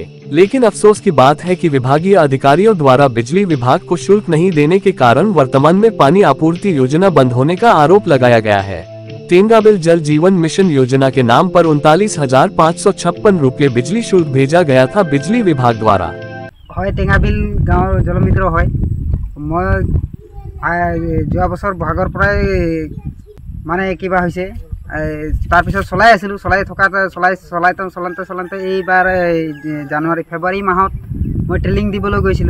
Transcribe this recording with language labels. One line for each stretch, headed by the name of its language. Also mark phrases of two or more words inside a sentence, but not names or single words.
Hindi: लेकिन अफसोस की बात है कि विभागीय अधिकारियों द्वारा बिजली विभाग को शुल्क नहीं देने के कारण वर्तमान में पानी आपूर्ति योजना बंद होने का आरोप लगाया गया है। टेंगाबिल जल जीवन मिशन योजना के नाम पर 39,556 रुपये बिजली शुल्क भेजा गया था बिजली विभाग द्वारा।
Assamese: হয় টেঙাবিল গাঁৱৰ জলমিত্ৰ হয়। মই যোৱা বছৰ বহাগৰ পৰাই মানে কিবা হৈছে, তাৰপিছত চলাই আছিলোঁ। চলাওঁতে এইবাৰ জানুৱাৰী ফেব্ৰুৱাৰী মাহত মই ট্ৰেইনিং দিবলৈ গৈছিলোঁ।